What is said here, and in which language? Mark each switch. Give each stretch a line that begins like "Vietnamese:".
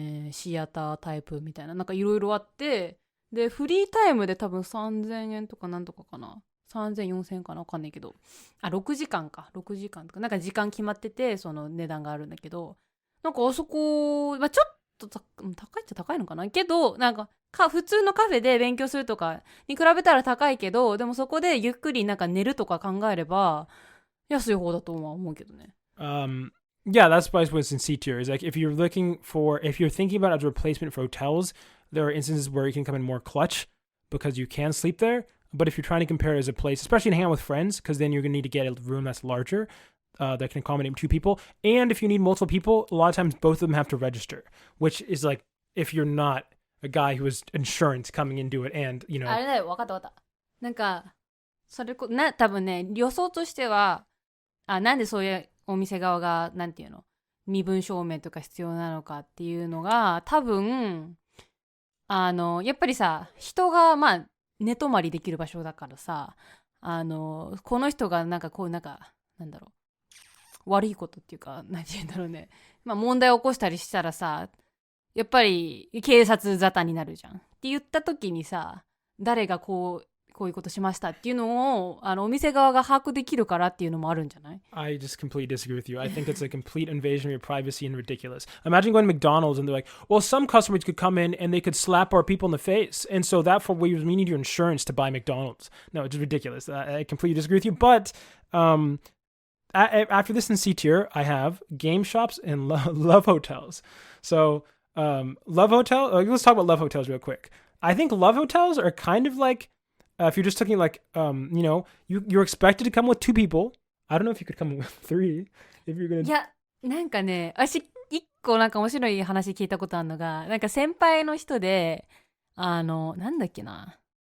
Japanese: シアタータイプみたいな、なんかいろいろあって、でフリータイムで多分3000円とかなんとかかな、3000、4000円かな、わかんないけど、6時間とか、なんか時間決まってて、その値段があるんだけど、なんかあそこ、ちょっと高いっちゃ高いのかなけど、なんか普通のカフェで勉強するとかに比べたら高いけど、でもそこでゆっくりなんか寝るとか考えれば安い方だと思うけどね。
English: Yeah, that's why what's in C tier is like if you're thinking about it as a replacement for hotels, there are instances where you can come in more clutch because you can sleep there. But if you're trying to compare it as a place, especially to hang out with friends, because then you're going to need to get a room that's larger, that can accommodate 2 people. And if you need multiple people, a lot of times both of them have to register, which is like if you're not a guy who has insurance coming into it and,
Japanese: あれだよ、わかった。なんか、多分ね、予想としては、なんでそういうお店側が、なんていうの、身分証明とか必要なのかっていうのが、多分、やっぱりさ、人が、寝泊まりできる場所だからさ、この人がなんかなんだろう、悪いことっていうか、何て言うんだろうね、問題を起こしたりしたらさ、やっぱり警察沙汰になるじゃんって言った時にさ、誰がこういうことしましたっていうのをお店側が把握できるからっていうのもあるんじゃない？
English: I just completely disagree with you. I think it's a complete invasion of your privacy and ridiculous. Imagine going to McDonald's and they're like, well, some customers could come in and they could slap our people in the face. And so therefore we need your insurance to buy McDonald's. No, it's ridiculous. I completely disagree with you. But after this in C tier, I have game shops and love hotels. So love hotel, let's talk about love hotels real quick. I think love hotels are kind of like, if you're just talking like, you're expected to come with 2 people. I don't know if you could come with 3 if you're gonna.
Japanese: いや、なんかね、私一個なんか面白い話聞いたことあるのが、なんか先輩の人で、なんだっけな。